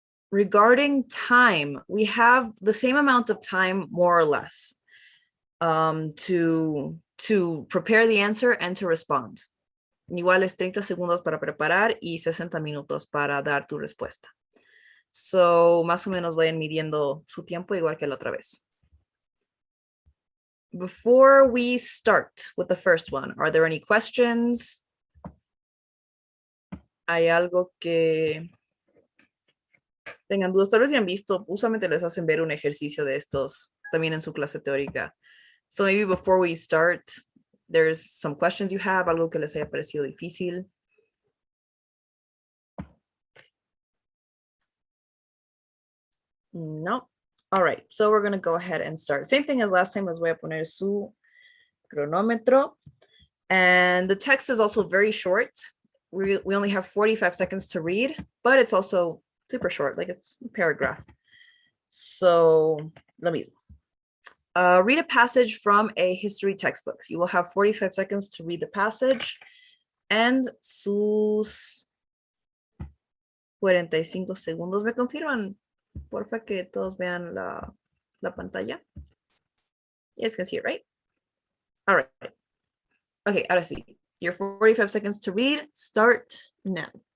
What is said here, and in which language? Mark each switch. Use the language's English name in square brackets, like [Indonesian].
[English] Regarding time, we have the same amount of time, more or less, to prepare the answer and to respond. [Spanish] Igual es 30 segundos para preparar y 60 minutos para dar tu respuesta. So, más o menos vayan midiendo su tiempo igual que la otra vez. [English] Before we start with the first one, are there any questions? [Spanish] ¿Hay algo que tengan dudas? Tal vez ya han visto, usualmente les hacen ver un ejercicio de estos también en su clase teórica. [English] So maybe before we start, there's some questions you have, [Spanish] algo que les haya parecido difícil. No. [English] All right, so we're going to go ahead and start. Same thing as last time, [Spanish] les voy a poner su cronómetro. [English] And the text is also very short. we only have 45 seconds to read, but it's also super short, like it's a paragraph. So let me read a passage from a history textbook. You will have 45 seconds to read the passage, and [Spanish] sus 45 segundos. ¿Me confirman, porfa, que todos vean la pantalla? [English] You guys can see it, right? All right. Okay, [Spanish] ahora sí. [English] Your 45 seconds to read start now.